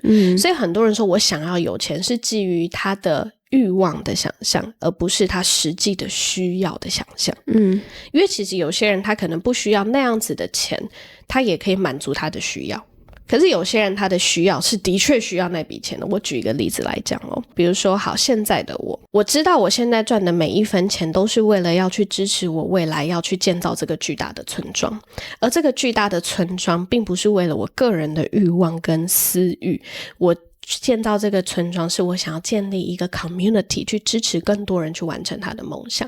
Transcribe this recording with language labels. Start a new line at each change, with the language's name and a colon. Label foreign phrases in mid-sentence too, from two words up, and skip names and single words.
Chinese: 所以很多人說我想要有錢是基於他的慾望的想象，而不是他實際的需要的想象。因為其實有些人他可能不需要那樣子的錢，他也可以滿足他的需要。可是有些人他的需要是的確需要那筆錢的。我舉一個例子來講哦，比如說好，現在的我知道我現在賺的每一分錢都是為了要去支持我未來要去建造這個巨大的村莊，而這個巨大的村莊並不是為了我個人的慾望跟私慾，我建造這個村莊是我想要建立一個 community 去支持更多人去完成他的夢想。